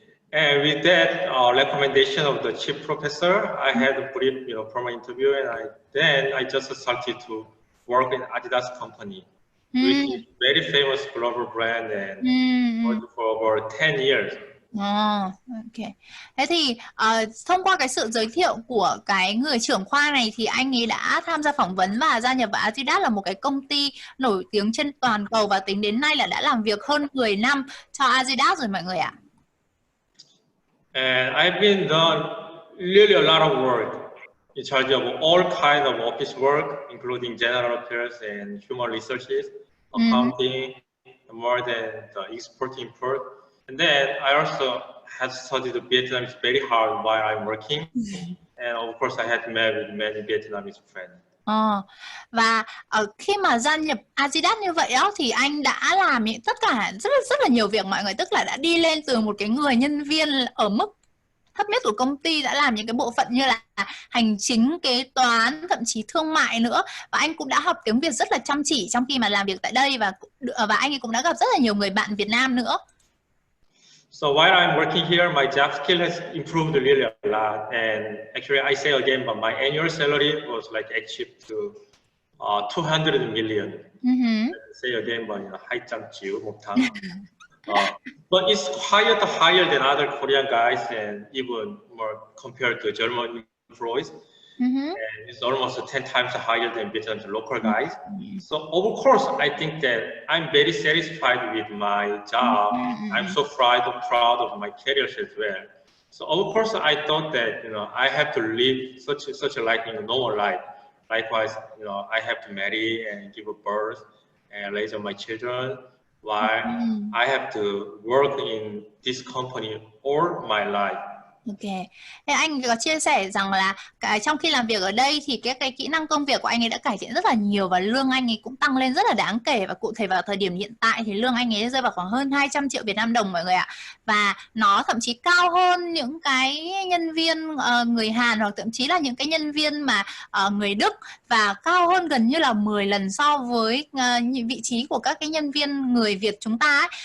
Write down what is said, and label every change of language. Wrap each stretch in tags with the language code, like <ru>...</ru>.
<en>And with that recommendation of the chief professor, I had a brief, formal interview, and then I just started to work in Adidas company, which is very famous global brand, and worked for over 10 years. Ok.</en> <vi>Thế thì thông qua cái sự giới thiệu của cái người trưởng khoa này thì anh ấy đã tham gia phỏng vấn và gia nhập vào Adidas, là một cái công ty nổi tiếng trên toàn cầu, và tính đến nay là đã làm việc hơn 10 năm cho Adidas rồi mọi người ạ.</vi> <en>And I've been done really a lot of work. In charge of all kinds of office work, including general affairs and human resources, accounting, more than the export import. And then I also had studied Vietnamese very hard while I'm working. And of course, I had met with many Vietnamese friends.</en> <vi>Và khi mà gia nhập Adidas như vậy đó thì anh đã làm tất cả rất là nhiều việc mọi người, tức là đã đi lên từ một cái người nhân viên ở mức thấp nhất của công ty, đã làm những cái bộ phận như là hành chính, kế toán, thậm chí thương mại nữa. Và anh cũng đã học tiếng Việt rất là chăm chỉ trong khi mà làm việc tại đây, và anh ấy cũng đã gặp rất là nhiều người bạn Việt Nam nữa.</vi> <en>So while I'm working here, my job skill has improved really a lot. And actually, I say again, but my annual salary was like achieved to 200 million. Say again, but 200</en> <vi>triệu một tháng.</vi> <en>But it's higher than other Korean guys, and even more compared to German employees. And it's almost 10 times higher than Vietnam's local guys. So of course, I think that I'm very satisfied with my job. I'm so proud of my career as well. So of course, I thought that I have to live such a like normal life. Likewise, I have to marry and give birth and raise my children, while I have to work in this company all my life.</en> <vi>Ok, thế anh có chia sẻ rằng là trong khi làm việc ở đây thì cái kỹ năng công việc của anh ấy đã cải thiện rất là nhiều và lương anh ấy cũng tăng lên rất là đáng kể, và cụ thể vào thời điểm hiện tại thì lương anh ấy rơi vào khoảng hơn 200 triệu Việt Nam đồng mọi người ạ. Và nó thậm chí cao hơn những cái nhân viên người Hàn, hoặc thậm chí là những cái nhân viên mà người Đức, và cao hơn gần như là 10 lần so với vị trí của các cái nhân viên người Việt chúng ta ấy.</vi>